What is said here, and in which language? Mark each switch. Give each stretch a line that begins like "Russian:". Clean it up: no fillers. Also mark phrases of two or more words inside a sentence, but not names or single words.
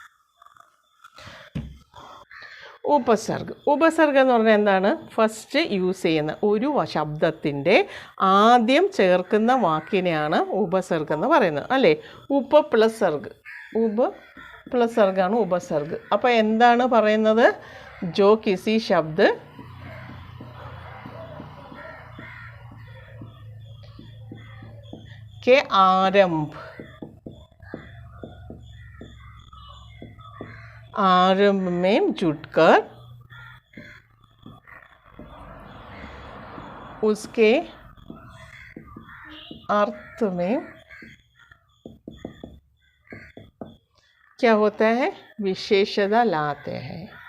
Malayalam: ഉപസർഗം എന്ന് പറഞ്ഞാൽ എന്താണ്,
English: first use
Malayalam: ചെയ്യുന്ന ഒരു ശബ്ദത്തിൻ്റെ ആദ്യം ചേർക്കുന്ന വാക്കിനെയാണ് ഉപസർഗം എന്ന് പറയുന്നത് അല്ലേ. ഉപ പ്ലസ് സർഗാണ് ഉപസർഗ്. അപ്പോൾ എന്താണ് പറയുന്നത്,
Hindi: जो किसी शब्द के आरंभ में जुटकर उसके अर्थ में क्या होता है, विशेषता लाते हैं.